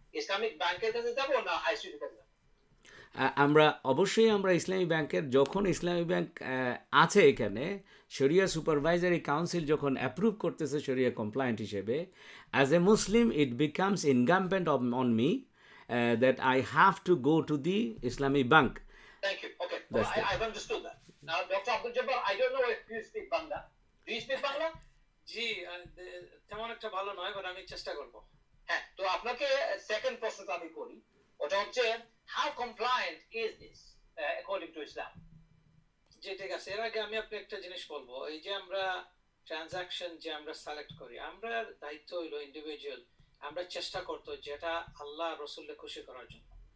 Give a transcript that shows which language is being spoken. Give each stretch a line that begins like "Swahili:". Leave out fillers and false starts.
Bangla: Islamic ব্যাংকের কাছে যাব না হাই স্ট্রিটের কাছে? আমরা অবশ্যই ইসলামী ব্যাংকের, যখন ইসলামী ব্যাংক আছে এখানে, শরিয়া সুপারভাইজারি কাউন্সিল যখন অ্যাপ্রুভ করতেছে শরিয়া কমপ্লায়েন্ট হিসেবে,
English: As a Muslim it becomes incumbent on me that I have to go to the Islamic bank. Thank you. Okay, well, That's it. I've understood that. Now, Dr. Abdul Jabbar, I don't know if you speak Bangla. Do you speak Bangla?
Bangla: জি তেমন একটা ভালো নয়, but আমি চেষ্টা করব। হ্যাঁ, তো আপনাকে সেকেন্ড প্রশ্নটা আমি করি, ওটা হচ্ছে
English: how compliant is this according to Islam?
Bangla: জি ঠিক আছে, এর আগে আমি আপনি একটা জিনিস বলবো, এই যে আমরা ট্রানজাকশন যে আমরা সিলেক্ট করি, আমরা দায়িত্ব হইলো ইন্ডিভিজুয়াল, আমরা চেষ্টা করতে যেটা আল্লাহ রসুলকে খুশি করার জন্য।